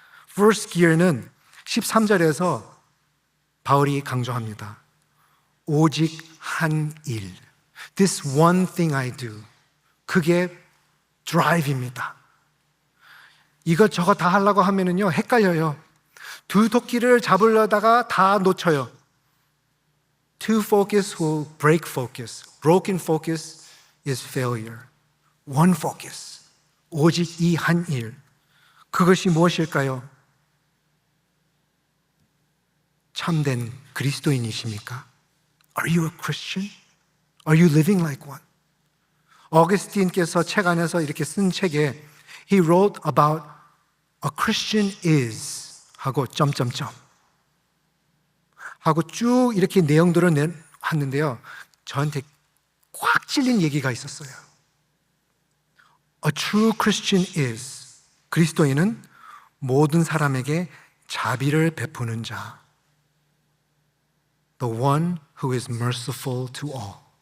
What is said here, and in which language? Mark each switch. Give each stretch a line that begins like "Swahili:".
Korean: first gear는 13절에서 바울이 강조합니다. 오직 한 일.
English: This one thing I do.
Korean: 그게 drive입니다. 이것저것 다 하려고 하면은요, 헷갈려요. 두 토끼를 잡으려다가 다 놓쳐요.
English: Two focus will break focus. Broken focus is failure. One focus.
Korean: 오직 이 한 일. 그것이 무엇일까요? 참된 그리스도인이십니까?
English: Are you a Christian? Are you living like one?
Korean: 어거스틴께서 책 안에서 이렇게 쓴 책에
English: He wrote about a Christian is
Korean: 하고 점점점 하고 쭉 이렇게 내용들을 냈는데요, 저한테 꽉 찔린 얘기가 있었어요.
English: A true Christian is,
Korean: 그리스도인은 모든 사람에게 자비를 베푸는 자,
English: the one who is merciful to all.